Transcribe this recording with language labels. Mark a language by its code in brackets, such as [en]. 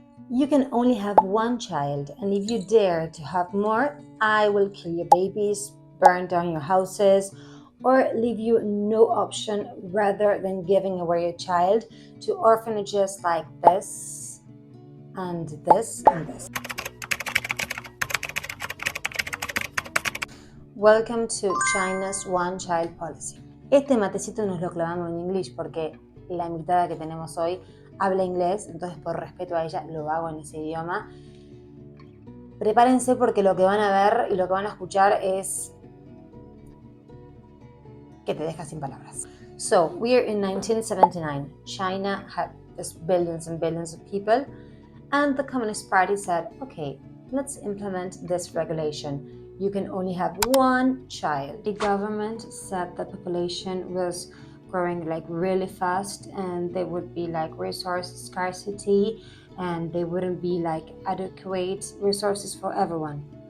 [en] You can only have one child, and if you dare to have more, I will kill your babies, burn down your houses, or leave you no option rather than giving away your child to orphanages like this and this and this. Welcome to China's One Child Policy. [es] Este matecito nos lo clavamos en inglés porque la invitada que tenemos hoy habla inglés, entonces por respeto a ella lo hago en ese idioma. Prepárense porque lo que van a ver y lo que van a escuchar es que te deja sin palabras. [en] So, we're in 1979. China had just billions and billions of people, and the Communist Party said, okay, let's implement this regulation. You can only have one child. The government said the population was growing like really fast, and there would be like resource scarcity, and there wouldn't be like adequate resources for everyone.